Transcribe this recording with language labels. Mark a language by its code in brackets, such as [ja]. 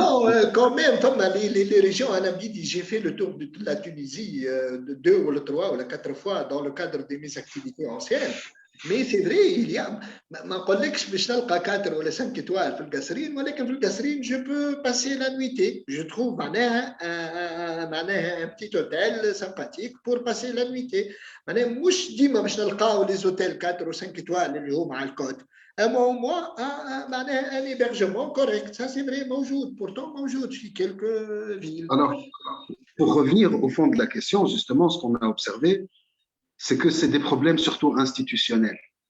[fr] Non, quand même, les régions, j'ai fait le tour de la Tunisie 2 ou 3 ou 4 fois dans le cadre de mes activités anciennes. Mais c'est vrai, il y a, [ar] ما نقولكش باش نلقى 4 ولا 5 étoiles في القصرين ولكن في القصرين [fr] je peux passer la nuitée. Je trouve [ar] معناها [fr] un petit hôtel sympathique pour passer la nuitée. [ar] معناها مش ديما باش نلقاو [fr] les hôtels 4 ou 5 étoiles [ar] اللي هما على الكوت. أما [fr] au moins [ar] معناها [fr] un hébergement correct. Ça c'est vrai [ar] موجود. [fr] Pourtant [ar] موجود في [fr] quelques villes. Alors, pour revenir au fond de la question, justement, ce qu'on a observé, c'est que c'est des problèmes surtout institutionnels.